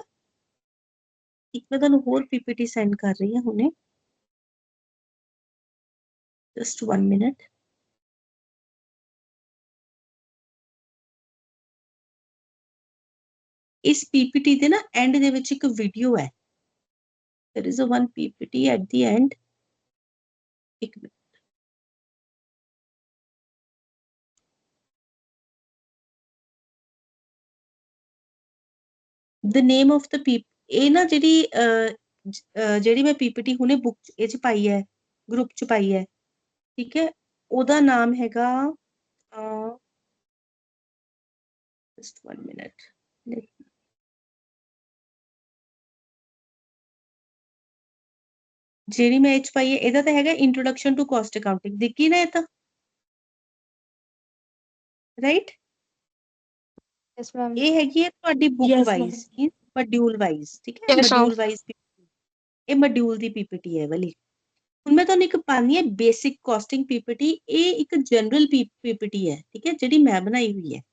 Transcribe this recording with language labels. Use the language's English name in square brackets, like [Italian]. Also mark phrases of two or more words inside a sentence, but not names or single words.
[Punjabi] ਇੱਕ ਮੈਂ ਤੁਹਾਨੂੰ ਹੋਰ ਪੀਪੀਟੀ ਸੈਂਡ ਕਰ ਰਹੀ ਹਾਂ ਹੁਣੇ, [English] just 1 minute. [Punjabi] ਇਸ ਪੀਪੀਟੀ ਦੇ ਨਾ ਐਂਡ ਦੇ ਵਿੱਚ ਇੱਕ ਵੀਡੀਓ ਹੈ। [English] there is a one ppt at the end। [Punjabi] ਇੱਕ ਮਿੰਟ, [English] the name of the [Punjabi] ਇਹ ਨਾ ਜਿਹੜੀ ਮੈਂ ਪੀਪੀਟੀ ਹੁਣੇ ਬੁੱਕ ਇਹ ਚ ਪਾਈ ਹੈ, ਗਰੁੱਪ ਚ ਪਾਈ ਹੈ, ਠੀਕ ਹੈ? ਉਹਦਾ ਨਾਮ ਹੈਗਾ [English] just 1 minute। [Punjabi] ਜਿਹੜੀ ਮੈਂ ਇਹ ਚ ਪਾਈ ਹੈ ਇਹਦਾ ਤਾਂ ਹੈਗਾ ਇੰਟਰੋਡਕਸ਼ਨ ਟੂ ਕਾਸਟ ਅਕਾਊਂਟਿੰਗ। ਦੇਖੀ ਨਾ ਇਹ ਤਾਂ, ਰਾਈਟ? [English] Yes, ma'am. [Punjabi] ਇਹ ਹੈਗੀ ਹੈ ਤੁਹਾਡੀ ਬੁੱਕ [English] Yes, [Punjabi] ਵਾਈਜ਼, [English] ma'am. module wise, [Punjabi] ਠੀਕ ਹੈ? [English] Yes, ma'am. module wise [Punjabi] ਇਹ ਮੋਡਿਊਲ ਦੀ ਪੀਪੀਟੀ ਹੈ ਵਾਲੀ। ਹੁਣ ਮੈਂ ਤੁਹਾਨੂੰ ਇੱਕ ਪਾਣੀ ਹੈ [English] basic costing PPT. [Punjabi] ਇਹ ਇੱਕ [English] general PPT [Punjabi] ਹੈ, ਠੀਕ ਹੈ, ਜਿਹੜੀ ਮੈਂ ਬਣਾਈ ਹੋਈ ਹੈ।